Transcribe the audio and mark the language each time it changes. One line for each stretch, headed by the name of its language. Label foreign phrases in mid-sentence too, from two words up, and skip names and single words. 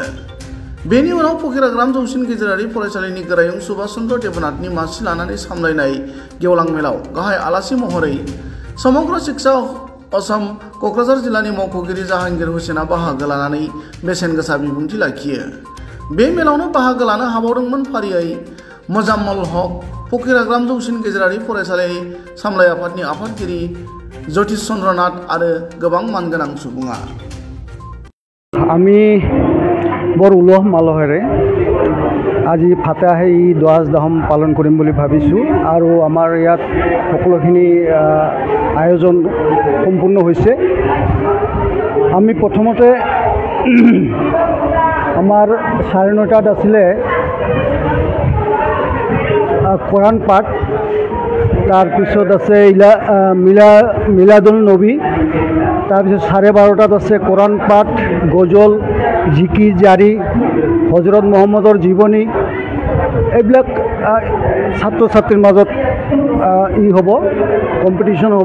Bodo: बेनि उनाव फकिराग्राम जौसिन गेजेरारि फरायसालिनि गोरायुं सुभाष चन्द्र देबनाथनि मासि लानानै सामलायनाय गेवलां मेलाव गाहाय आलासि महरै समग्र शिक्षा असम क'क्राझार जिल्लानि मावख'गिरि जाहांगीर हुसेना बाहागो लानानै बेसेन गोसा बिबुंथि लाखियो। बे मेलावनो बाहागो लानो हाबावदोंमोन फारियै मोजाम्मल हक फकिराग्राम जौसिन गेजेरारि फरायसालि सामलाय आफादनि आफादगिरि ज्योतिष चन्द्र नाथ आरो गोबां मानगोनां सुबुङा।
Assamese: আমি বৰ উলহ মালহেৰে আজি ফাতেহা ঈদ ৱাজ দাহম পালন কৰিম বুলি ভাবিছোঁ আৰু আমাৰ ইয়াত সকলোখিনি আয়োজন সম্পূৰ্ণ হৈছে। আমি প্ৰথমতে আমাৰ 9:30টাত আছিলে কোৰাণ পাঠ, তাৰপিছত আছে মিলাদুল নবী, তাৰপিছত 12:30টাত আছে কোৰাণ পাঠ, গজল, জিকিৰ জাৰি, হজরত মহম্মদৰ জীৱনী, এইবিলাক ছাত্ৰ ছাত্ৰীৰ মাজত হ'ব, কম্পিটিশ্যন হ'ব।